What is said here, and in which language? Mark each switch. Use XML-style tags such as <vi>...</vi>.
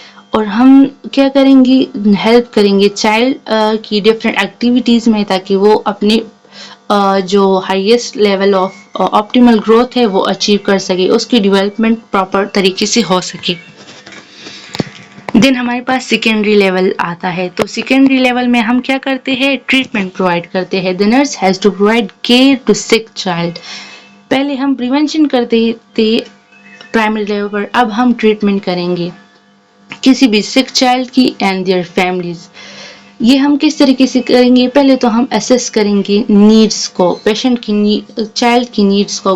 <ur>اور ہم کیا کریں گے, ہیلپ کریں گے چائلڈ کی ڈفرینٹ ایکٹیویٹیز میں تاکہ وہ اپنے جو highest level of optimal growth ہے وہ اچیو کر سکے, اس کی ڈیولپمنٹ پراپر طریقے سے ہو سکے. دین ہمارے پاس سیکنڈری لیول آتا ہے. تو سیکنڈری لیول میں ہم کیا کرتے ہیں, ٹریٹمنٹ پرووائڈ کرتے ہیں.</ur> <en>The nurse has to provide care to sick child.</en> <ur>پہلے ہم پریونشن کرتے تھے پرائمری لیول پر, اب ہم ٹریٹمنٹ کریں گے کسی بھی سک چائلڈ کی اینڈ دیئر فیملیز. یہ ہم کس طریقے سے کریں گے, پہلے تو ہم اسیس کریں گے نیڈس کو, پیشنٹ کی چائلڈ کی نیڈس کو.</ur>